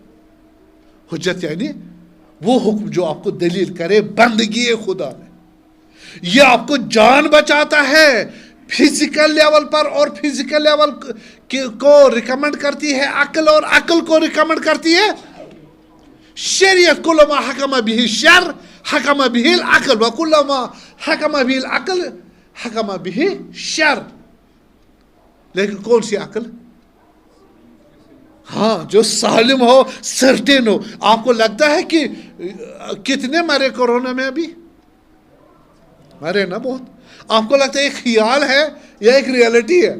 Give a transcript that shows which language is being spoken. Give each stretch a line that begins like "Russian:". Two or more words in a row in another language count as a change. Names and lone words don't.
Urdu: حجت یعنی وہ حکم جو آپ کو دلیل کرے بندگی خدا میں. یہ آپ کو جان بچاتا ہے
English: physical level
Urdu: پر، اور
English: physical level
Urdu: کو ریکمنڈ کرتی ہے عقل، اور عقل کو ریکمنڈ کرتی ہے شریعت.
Arabic: کل ما حکم به الشر حکم به العقل، وکل ما حکم به العقل حکم به الشر.
Urdu: لیکن کون سی عقل؟ ہاں جو سالم ہو، سرٹن ہو. آپ کو لگتا ہے کہ کتنے مرے کورونا میں؟ ابھی مرے نا بہت. آپ کو لگتا ہے ایک خیال ہے یا ایک ریئلٹی ہے؟